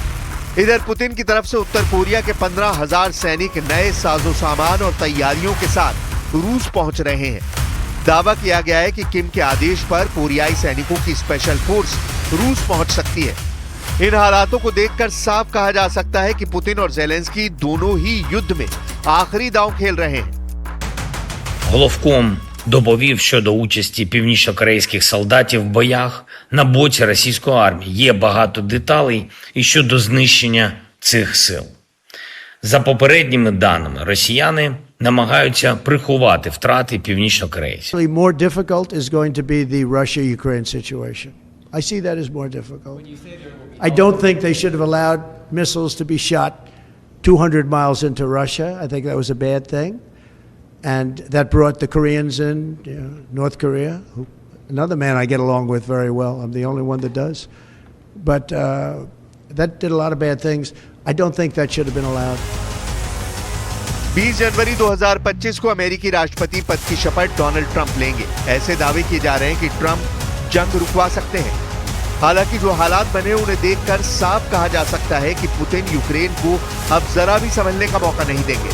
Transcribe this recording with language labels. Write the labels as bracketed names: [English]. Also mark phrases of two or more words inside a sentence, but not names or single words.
[Hindi] इधर पुतिन की तरफ से उत्तर कोरिया के 15,000 सैनिक नए साजो सामान और तैयारियों के साथ रूस पहुंच रहे हैं। दावा किया गया है कि किम के आदेश पर कोरियाई सैनिकों की स्पेशल फोर्स रूस पहुंच सकती है। इन हालातों को देखकर साफ कहा जा सकता है कि पुतिन और ज़ेलेंस्की दोनों ही युद्ध में आखिरी दांव खेल रहे हैं। [Ukrainian] Головком доповів щодо участі північно-корейських солдатів в боях на боці російської армії. Є багато деталей і щодо знищення цих сил. За попередніми даними, росіяни намагаються приховати втрати північно-корейців. [English] More difficult is going to be the Russia-Ukraine situation. I see that as more difficult. I don't think they should have allowed missiles to be shot 200 miles into Russia. I think that was a bad thing. And that brought the Koreans in, North Korea, another man I get along with very well. I'm the only one that does. But that did a lot of bad things. I don't think that should have been allowed. [Hindi] 20 जनवरी 2025 को अमेरिकी राष्ट्रपति पद की शपथ डोनाल्ड ट्रंप लेंगे। ऐसे दावे किए जा रहे हैं कि ट्रंप जंग रुकवा सकते हैं। हालांकि जो हालात बने उन्हें देखकर साफ कहा जा सकता है कि पुतिन यूक्रेन को अब जरा भी संभलने का मौका नहीं देंगे।